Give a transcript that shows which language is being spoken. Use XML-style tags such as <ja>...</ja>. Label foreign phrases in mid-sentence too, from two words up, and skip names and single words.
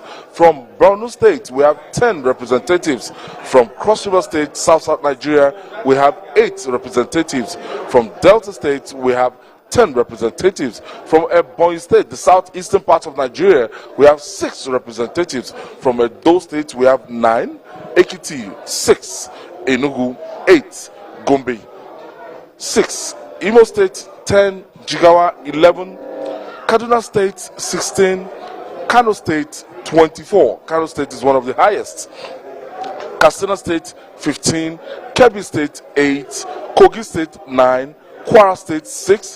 <en>From Borno State, we have 10 representatives. From Cross River State, South Nigeria, we have 8 representatives. From Delta State, we have 10 representatives. From Ebonyi State, the southeastern part of Nigeria, we have 6 representatives. From Edo State, we have 9. Ekiti, 6. Enugu, 8. Gombe, 6. Imo State, 10. Jigawa, 11. Kaduna State, 16. Kano State, 24. Kano State is one of the highest. Katsina State, 15. Kebbi State, 8. Kogi State, 9. Kwara State, 6.</en>